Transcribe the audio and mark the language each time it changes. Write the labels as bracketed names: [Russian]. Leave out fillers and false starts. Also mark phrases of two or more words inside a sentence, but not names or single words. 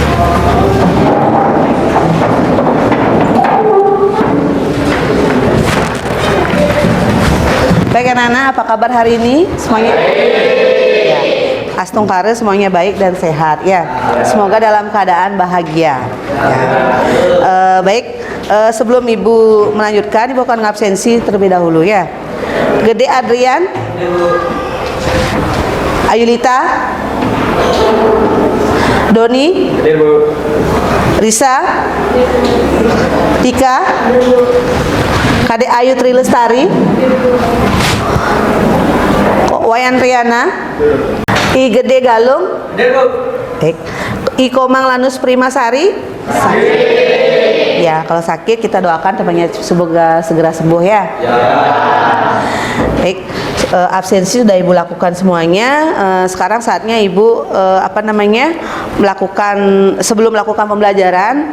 [Indonesian] Baik anak-anak, apa kabar hari ini? Semuanya? Ya. Astungkare semuanya baik dan sehat ya. Semoga dalam keadaan bahagia. Ya. Baik, sebelum Ibu melanjutkan, Ibu akan ngabsensi terlebih dahulu ya. Gede Adrian, Ayulita, Doni, Risa, Tika, Kade Ayu Tri Lestari, Wayan Riana, I Gede Galung, I Komang Lanus Primasari. Ya, kalau sakit kita doakan temannya semoga segera sembuh ya. Baik, absensi sudah Ibu lakukan semuanya. Sekarang saatnya Ibu melakukan sebelum melakukan pembelajaran.